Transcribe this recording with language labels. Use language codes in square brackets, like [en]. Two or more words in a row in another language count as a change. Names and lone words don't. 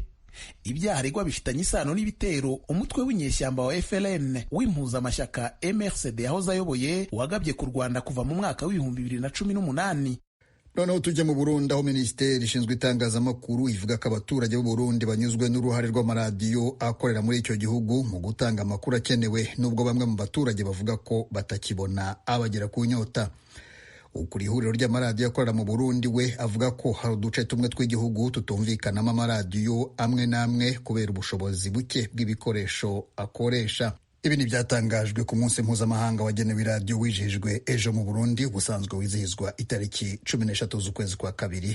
[rw] Ibyaha aregwa bifitanye isano n'ibitero umutwe w'inyeshyamba wa FLN w'impuzamashyaka MRCD yahoze ayoboye wagabye ku Rwanda kuva mu mwaka w'2018. Noneho tujya mu Burundi, aho Minisiteri ishinzwe itangazamakuru ivuga ko abaturage b'u Burundi banyuzwe n'uruhare rw'amaradiyo akorera muri icyo gihugu mu gutanga amakuru akenewe, nubwo bamwe mu baturage bavuga ko batakibona abagera ku nyota. Ukuri ihuriro ry'amaradiyo akorera mu Burundi we avuga ko hari uduce tumwe tw'igihugu tutumvikanamo amaradiyo amwe n'amwe kubera ubushobozi buke bw'ibikoresho akoresha. Ibi ni byatangajwe ku munsi mpuzamahanga wagenewe iradiyo wijihijwe ejo mu Burundi, ubusanzwe wizihizwa itariki 13 z'ukwezi kwa kabiri.